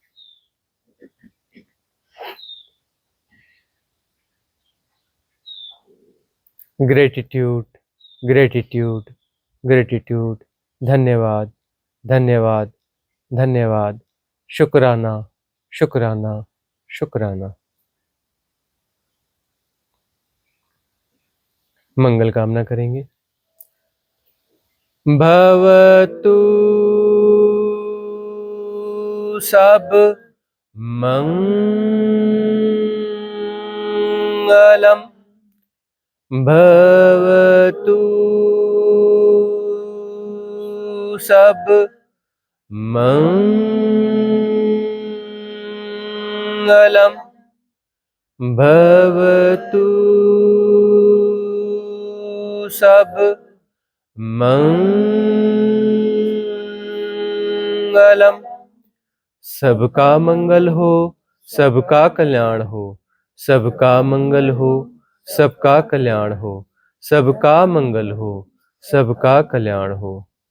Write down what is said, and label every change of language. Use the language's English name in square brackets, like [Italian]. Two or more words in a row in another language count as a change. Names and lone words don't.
[English] gratitude, gratitude, gratitude. [Hindi] धन्यवाद, धन्यवाद, धन्यवाद। शुक्राना, शुक्राना, शुक्राना। मंगल कामना करेंगे। [Pali] भवतु सब मंगलम, भवतु सब मंगलम, भवतु सब मंगलम। [Hindi] सबका मंगल हो, सबका कल्याण हो, सबका मंगल हो, सबका कल्याण हो, सबका मंगल हो, सबका कल्याण हो।